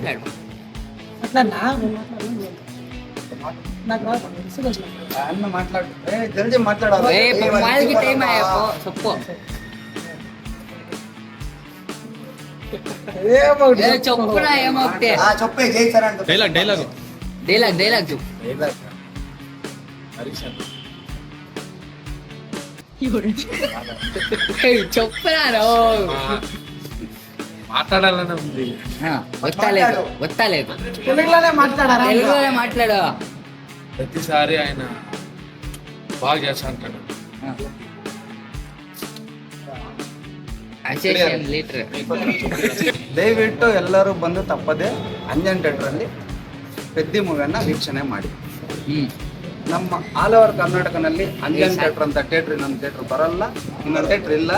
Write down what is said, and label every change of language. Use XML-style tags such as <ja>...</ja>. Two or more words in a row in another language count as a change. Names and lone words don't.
<kn>ಜಲ್ದಿ ಮಾತಾಡೋ. ಚೊಪ್ಪೆ ಜೈ ಸರ್ ಅಂತ ಡೈಲಾಗ್</kn> <te>మాట్లాడాలి మాట్లాడు. ప్రతిసారి ఆయన బాగా చేస్తా అంటాడు.</te> <kn>ದಯವಿಟ್ಟು ಎಲ್ಲರೂ ಬಂದು ತಪ್ಪದೆ ಅಂಜನ್ ಥಿಯೇಟ್ರಲ್ಲಿ ಪೆದ್ದಿ ಮೂವಿಯನ್ನು ವೀಕ್ಷಣೆ ಮಾಡಿ. ನಮ್ಮ</kn> <en>all over</en> <kn>ಕರ್ನಾಟಕನಲ್ಲಿ ಅಂಜನ್ ಥಿಯೇಟ್ರ್ ಅಂತ ಥಿಯೇಟ್ರ್ ಇನ್ನೊಂದು ಥಿಯೇಟ್ರ್ ಬರಲ್ಲ, ಇನ್ನೊಂದು ಥಿಯೇಟ್ರ್ ಇಲ್ಲ.</kn>